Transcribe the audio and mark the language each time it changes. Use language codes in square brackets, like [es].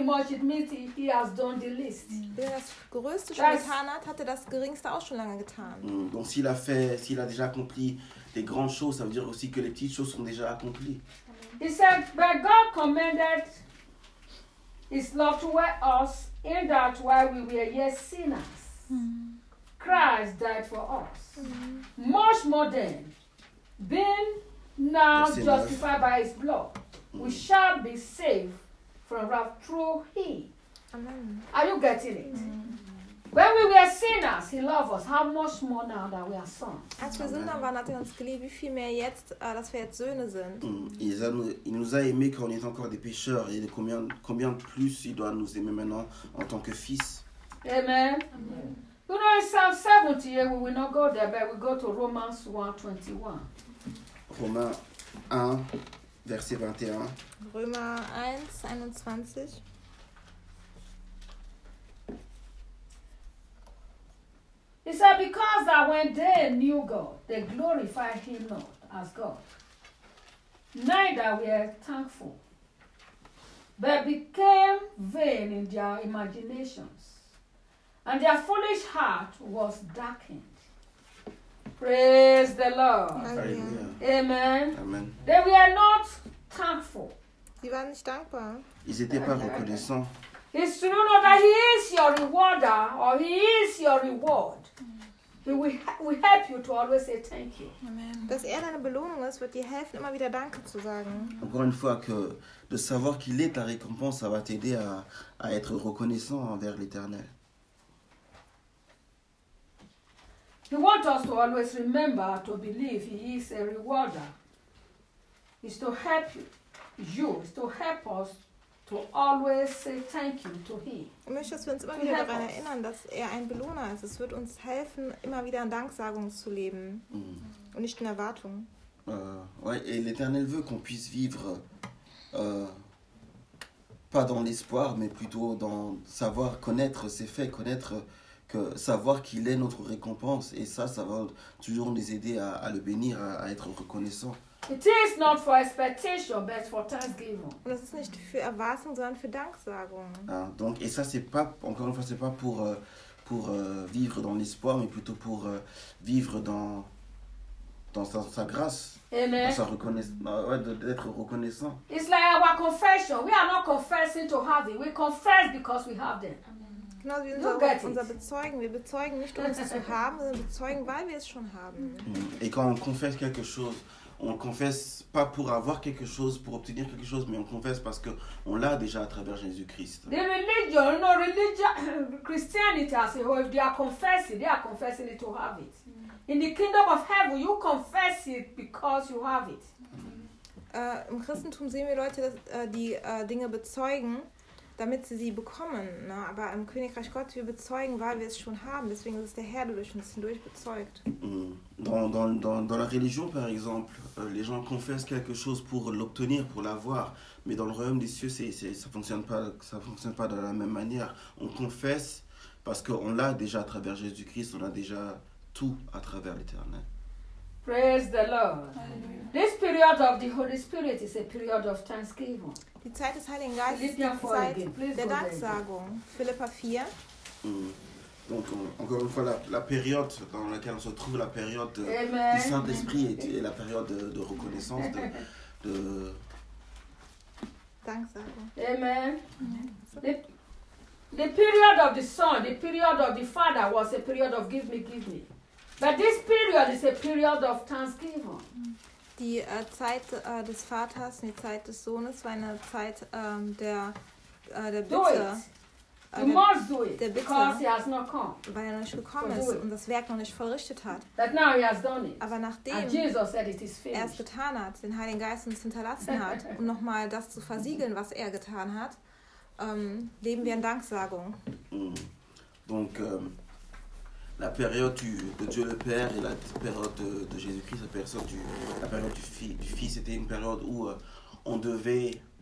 [en] It means he has done the least. [de] Wenn er das Größte schon getan hat, hat er das Geringste auch schon lange getan. [fr] Donc s'il a déjà accompli des grandes choses, ça veut dire aussi que les petites choses sont déjà accomplies. [en] He said, but God commanded his love toward us in that while we were yet sinners, Christ died for us. Mm-hmm. Much more than being now justified by his blood, we shall be saved from wrath through him. Amen. Are you getting it? Mm-hmm. When we were sinners, he loved us. How much more now that we are sons? [de] Als wir Sünder waren, hat er uns geliebt. Wie viel mehr jetzt, dass wir jetzt Söhne sind? [fr] Il nous a aimé quand on était encore des pécheurs. Et combien de plus il doit nous aimer maintenant en tant que fils? [en] Amen. Amen. You know, in Psalm 70, we will not go there, but we go to Romans 1:21. [fr] Romains 1, verset 21. Romains 1, 21. [en] He said, because that when they knew God, they glorified him not as God, neither were thankful, but became vain in their imaginations, and their foolish heart was darkened. Praise the Lord. Alleluia. Amen. Amen. They were not thankful. [de] Ils waren nicht dankbar. [fr] Ils étaient pas reconnaissants. [en] It's true, Lord, that he is your rewarder, or he is your reward. He will help you to always say thank you. Amen. [de] Dass er deine Belohnung ist, wird dir helfen, immer wieder Danke zu sagen. [fr] Encore une fois, que de savoir qu'il est ta récompense, ça va t'aider à être reconnaissant envers l'Éternel. [en] He wants us to always remember to believe he is a rewarder. It's to help you. It's to help us to always say thank you to him. [de] Ich möchte, dass wir uns immer wieder daran erinnern, dass er ein Belohner ist. Es wird uns helfen, immer wieder in Danksagung zu leben und nicht in Erwartung. [fr] Ouais, et l'Éternel veut qu'on puisse vivre pas dans l'espoir, mais plutôt dans savoir connaître ses faits, connaître que savoir qu'il est notre récompense, et ça va toujours nous aider à le bénir, à être reconnaissant. [en] It is not for expectation, but for thanksgiving. [de] Das ist nicht für Erwartung, sondern für Danksagung. [fr] Donc, et ça, c'est pas, encore une fois, c'est pas pour vivre dans l'espoir, mais plutôt pour vivre dans sa grâce. D'être reconnaissant. [en] It's like our confession. We are not confessing to have it. We confess because we have them. [de] Genau wie unser Bezeugen. Wir bezeugen nicht, um es zu haben, sondern bezeugen, weil wir es schon haben. [fr] Et quand on confesse quelque chose, on ne confesse pas pour avoir quelque chose, pour obtenir quelque chose, mais on confesse parce qu'on l'a déjà à travers Jésus-Christ. [en] The religion, no religion, Christianity as a whole, they are confessing it to have it. In the kingdom of heaven, you confess it because you have it. [de] Im Christentum sehen wir Leute, dass, die Dinge bezeugen, damit sie sie bekommen. Ne? Aber im Königreich Gottes, wir bezeugen, weil wir es schon haben. Deswegen ist es der Herr, der durch uns hindurch bezeugt. [fr] Dans la religion, par exemple, les gens confessent quelque chose pour l'obtenir, pour l'avoir. Mais dans le royaume des cieux, ça fonctionne pas de la même manière. On confesse parce qu'on l'a déjà à travers Jésus-Christ, on a déjà tout à travers l'Éternel. [en] Praise the Lord. This period of the Holy Spirit is a period of thanksgiving. [de] Die Zeit des Heiligen Geistes ist die Zeit der Danksagung. Philipper 4. [fr] Donc, encore une fois, la période dans laquelle on se trouve, la période du Saint-Esprit est la période de reconnaissance, de [de] danksagung. [en] Amen. The period of the Son, the period of the Father was a period of give me, give me. But this period is a period of thanksgiving. [de] Die Zeit des Vaters, die Zeit des Sohnes war eine Zeit der Bitte. [en] You must do it, because he has not come. [de] Weil er noch nicht gekommen ist und das Werk noch nicht vollrichtet hat. [en] But now he has done it. [de] Aber nachdem [en] Jesus said it is finished. [de] Er es getan hat, den Heiligen Geist uns hinterlassen hat, um nochmal das zu versiegeln, was er getan hat, leben wir in Danksagung. [fr] Donc, la période de Dieu le Père et la période de Jésus-Christ, la période du Fils, c'était une période où on devait...